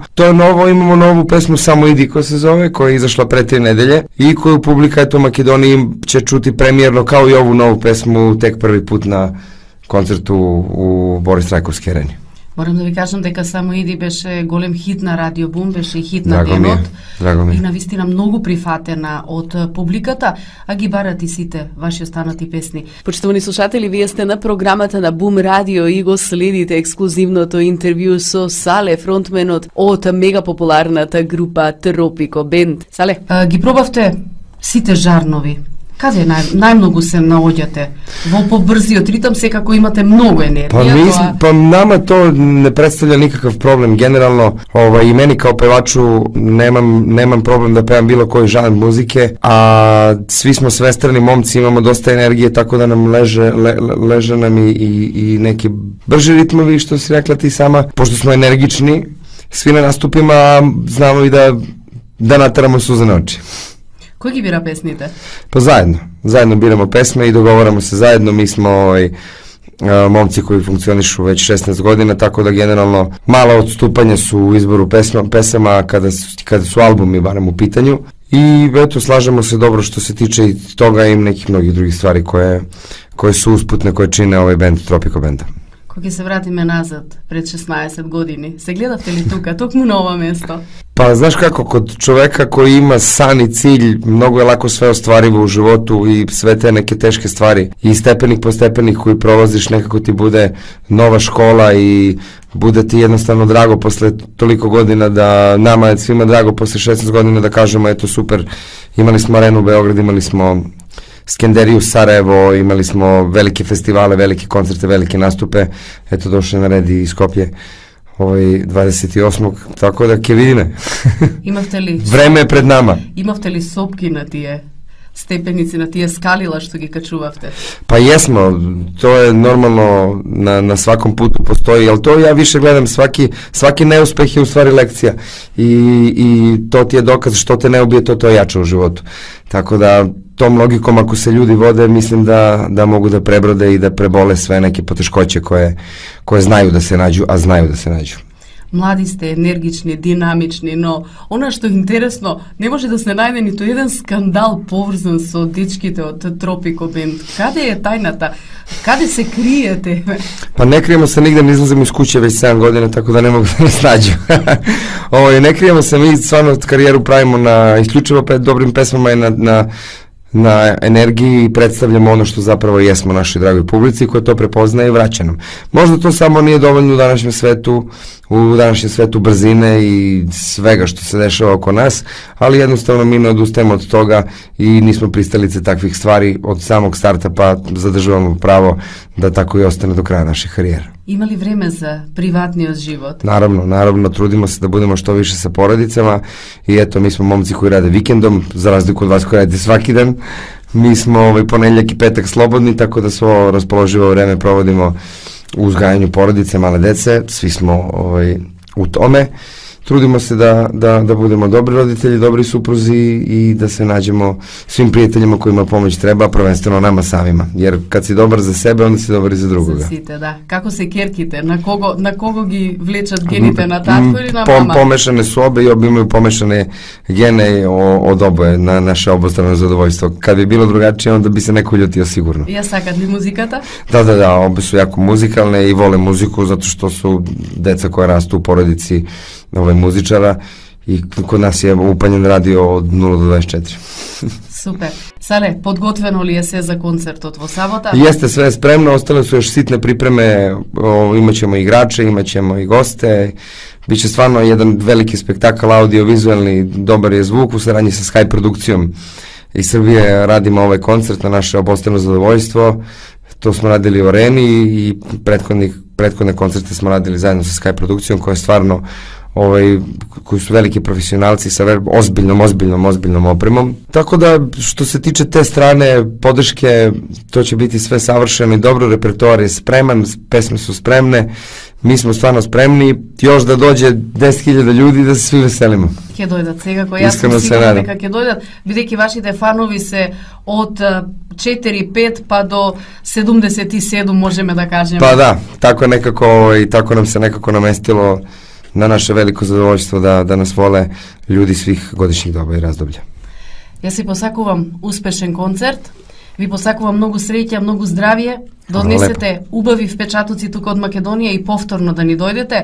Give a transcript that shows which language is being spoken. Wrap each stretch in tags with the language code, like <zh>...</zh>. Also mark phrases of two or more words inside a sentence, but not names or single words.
<sr>To je novo, imamo novu pesmu Samo idi koja se zove, koja je izašla pre 3 nedelje i koju publika eto u Makedoniji će čuti premijerno kao i ovu novu pesmu tek prvi put na koncertu u Борис Трајковски арени.</sr> <mk>Морам да ви кажам дека Само иди беше голем хит на Радио Бум, беше и хит на денот. Драго ми е. И навистина многу прифатена од публиката, а ги барат и сите ваши останати песни. Почитувани слушатели, вие сте на програмата на Бум Радио и го следите ексклузивното интервју со Сале, фронтменот од мега популарната група Тропико Бенд. Сале, ги пробавте сите жарнови. Каде најмногу се наоѓате? Во побрзиот ритам секако имате многу енергија.</mk> <sr>Pa nama to ne predstavlja nikakav problem. Generalno, i meni kao pevaču nemam problem da pevam bilo koji žanr muzike, a svi smo svestrani momci, imamo dosta energije, tako da nam leže nam i neki brži ritmovi, što si rekla ti sama. Pošto smo energični, svi na nastupima, znamo i da nateramo suze na oči.</sr> <mk>Кој ги бира песните?</mk> <sr>Pa zajedno biramo pesme i dogovaramo se zajedno. Mi smo momci koji funkcionišu već 16 godina, tako da generalno mala odstupanja su u izboru pesama kada su albumi barem u pitanju. I eto, slažemo se dobro što se tiče i toga i nekih mnogih drugih stvari koje su usputne, koje čine ovaj band Tropiko Benda.</sr> <mk>Кога се вратиме назад, пред 16 години, се гледавте ли тука, токму на ова место?</mk> <sr>Pa znaš kako, kod čoveka koji ima san i cilj, mnogo je lako sve ostvarivo u životu i sve te neke teške stvari i stepenik po stepenik koji prolaziš nekako ti bude nova škola i bude ti jednostavno drago posle toliko godina, da nama je svima drago posle 16 godina da kažemo eto super, imali smo Arenu Beograd, imali smo Skenderiju Sarajevo, imali smo velike festivale, velike koncerte, velike nastupe, eto došle na red i Skopje 28. Tako da</sr> <mk>ќе видиме. Имавте ли Време е пред нама. Имавте ли сопки на тие степеници, на тие скалила што ги качувавте?</mk> <sr>Pa jesmo, to je normalno, na svakom putu postoji, ali to ja više gledam, svaki neuspeh je u stvari lekcija i to ti je dokaz što te ne ubije, to je jače u životu. Tako da tom logikom ako se ljudi vode, mislim da mogu da prebrode i da prebole sve neke poteškoće koje znaju da se nađu, a znaju da se nađu.</sr> <mk>Mlaди сте, енергични, динамични, но она што е интересно, не може да се најде ниту еден скандал поврзан со дечките од Тропико Бенд. Каде е тајната? Каде се криете?</mk> <sr>Pa ne krijemo se nigde, ne izlazimo iz kuće već 7 godina, tako da ne mogu da nas nađu. Ne krijemo se, mi stvarno karijeru pravimo isključivo dobrim pesmama i na energiji i predstavljamo ono što zapravo jesmo našoj dragoj publici koja to prepoznaje i vraća nam. Možda to samo nije dovoljno u današnjem svetu brzine i svega što se dešava oko nas, ali jednostavno mi ne odustajemo od toga i nismo pristalice takvih stvari od samog starta, pa zadržavamo pravo da tako i ostane do kraja naše karijere. Има ли време за приватниот живот? Naravno, trudimo se da budemo što više sa porodicama i eto, mi smo momci koji rade vikendom, za razliku od vas koji radite svaki dan. Mi smo ponedjeljak i petak slobodni, tako da svo raspoloživo vreme provodimo u uzgajanju porodice, male dece, svi smo u tome. Trudimo se da budemo dobri roditelji, dobri supruzi i da se nađemo svim prijateljima kojima pomoć treba, prvenstveno nama samima. Jer kad si dobar za sebe, onda si dobar i za drugoga.</sr> <mk>За сите, да. Како се керките? На кого ги влечат гените, на татко или на мама?</mk> <sr>Помешане su obe i obe imaju pomešane gene od oboje na naše obostrano zadovoljstvo. Kad bi bilo drugačije, onda bi se neko ljutio sigurno.</sr> <mk>Ја сакат ли музиката?</mk> <sr>Da, obe su jako muzikalne i vole muziku zato što su deca koja rastu u porodici muzičara i kod nas je upaljen radio od 0 do 24.</sr> <mk>Супер. Сале, подготвено ли е се за концертот во сабота?</mk> <sr>Jeste, sve je spremno, ostale su još sitne pripreme, imaćemo igrače, imaćemo i goste, biće stvarno jedan veliki spektakl audio-vizualni, dobar je zvuk u saradnji sa Sky produkcijom iz Srbije, radimo ovaj koncert na naše obostrano zadovoljstvo, to smo radili u Areni i prethodne koncerte smo radili zajedno sa Sky produkcijom koja je stvarno koji su veliki profesionalci sa ozbiljnom opremom. Tako da, što se tiče te strane podrške, to će biti sve savršeno i dobro, repertoar je spreman, pesme su spremne, mi smo stvarno spremni, još da dođe 10.000 ljudi da se svi veselimo.</sr> <mk>Ќе дојдат сега, кој јас сум сигурна дека ќе дојдат, бидејќи вашите фанови се од 4-5 pa do 77, можеме да кажеме.</mk> <sr>Pa da, tako nekako i tako nam se nekako namestilo na naše veliko zadovoljstvo da nas vole ljudi svih godišnjih doba i razdoblja.</sr> <mk>Јас си посакувам успешен концерт, ви посакувам многу среќа, многу здравје, да однесете убави впечатоци тука од Македонија и повторно да ни дојдете.</mk>